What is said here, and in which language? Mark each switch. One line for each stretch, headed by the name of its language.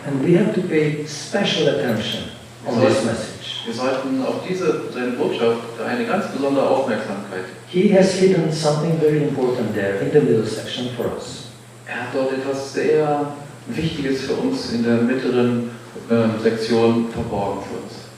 English: And we have to pay special attention on this message.
German: Wir sollten auf seine Botschaft eine ganz besondere Aufmerksamkeit.
English: He has hidden something very important there in the middle section for us.
German: Hat dort etwas sehr Wichtiges für uns in der mittleren Sektion verborgen für uns.